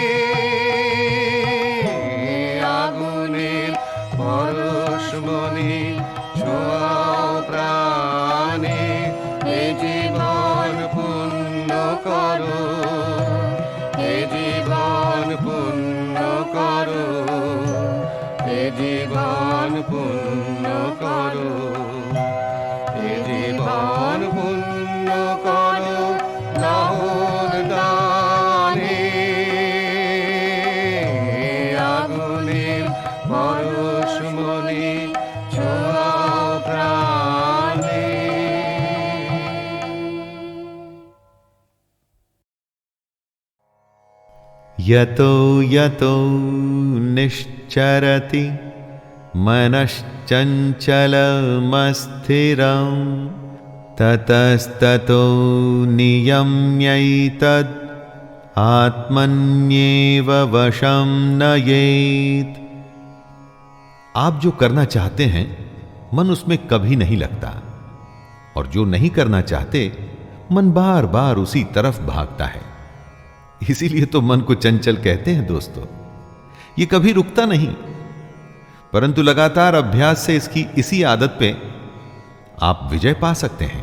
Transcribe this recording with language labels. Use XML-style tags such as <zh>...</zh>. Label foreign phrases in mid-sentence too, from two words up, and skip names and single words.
<bn>আগুনের পরশমণি ছোঁয়াও প্রাণে, এ জীবন পূর্ণ করো, এ জীবন পূর্ণ করো, এ জীবন পূর্ণ করো, এ জীবন পূর্ণ করো দহন দানে। আগুনের পরশমণি ছোঁয়াও প্রাণে।</bn> <sa>यतो यतो निश्चरति मनश्चञ्चलमस्थिरं, ततस्ततो नियम्यैतद् आत्मन्येव वशं नयेत्।</sa> <hi>आप जो करना चाहते हैं मन उसमें कभी नहीं लगता, और जो नहीं करना चाहते मन बार बार उसी तरफ भागता है। इसीलिए तो मन को चंचल कहते हैं दोस्तों। ये कभी रुकता नहीं, परंतु लगातार अभ्यास से इसकी इसी आदत पे आप विजय पा सकते हैं।</hi>